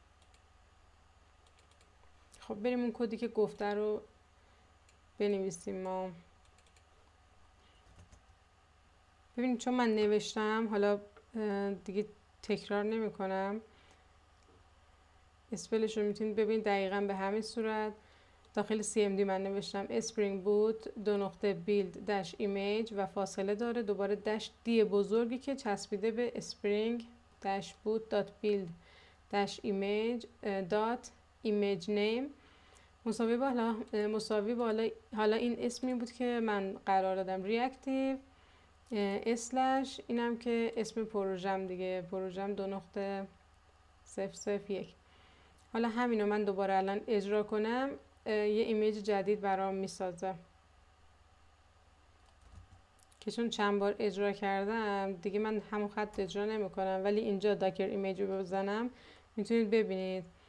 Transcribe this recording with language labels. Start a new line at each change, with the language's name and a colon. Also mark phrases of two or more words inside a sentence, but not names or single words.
Persian: خب بریم اون کدی که گفته رو بنویسیم. ما ببینید چون من نوشتم حالا دیگه تکرار نمی کنم، اسپلش رو میتونید ببینید دقیقا به همین صورت. داخل CMD من نوشتم اسپرینگ بوت
English: build dash image
Persian: و فاصله داره، دوباره
English: dash D
Persian: بزرگی که چسبیده به اسپرینگ
English: dash boot dot build dash image dot image name
Persian: مساوی با حالا این اسمی بود که من قرار دادم
English: reactive slash
Persian: اینم که اسم پروژم دیگه، پروژم 2.001. حالا همینو من دوباره الان اجرا کنم یه ایمیج جدید برام میسازه که چون چند بار اجرا کردم دیگه من همون خط اجرا نمی کنم، ولی اینجا
English: docker image
Persian: رو بزنم میتونید ببینید.